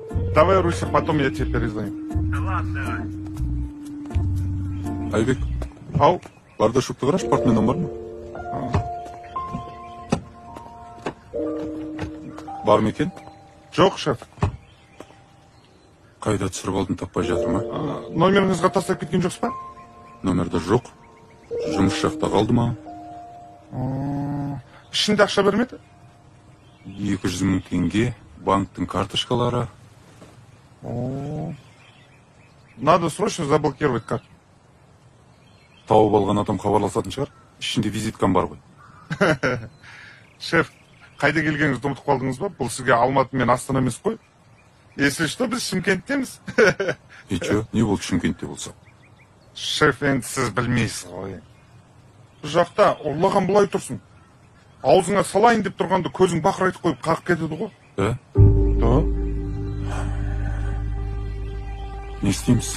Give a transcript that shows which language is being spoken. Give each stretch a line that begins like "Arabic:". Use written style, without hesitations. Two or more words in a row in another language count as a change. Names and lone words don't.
Russian: Давай, Руся, потом я тебе перезвоню. Ладно, давай.
Kazakh: Айбек, Ау. бардашукты қараш, портменом бар ма? Бар ма екен? Жоқ, шеф. Қайда түсіріп алдың, таппай жатыр ма? Номеріңізға тастап кеткен жоқсыз ба? Номерді жоқ. Жұмыс жақта қалды ма? Ішінде ақша бермеді? 200 мың теңге, банктың карточкалары.
Russian: Надо срочно заблокировать карту.
Kazakh: Тауып алған адам хабарласатын шығар. Ішінде визиткам бар ғой. Шеф, қайда келгеніңізді ұмытып қалдыңыз ба? Бұл сізге Алматы мен Астана емес қой.
Russian: Если что,
Kazakh: біз Шымкенттеміз.
Russian: И че,
Kazakh: не болды Шымкентте болса? Шеф, енді сіз білмейсіз ғой. Бұл жақта ұрлаған бұлай тұрсын. Аузыңа салайын деп тұрғанды көзің бақырайтып қойып қағып кетеді ғой. Да? Не істейміз?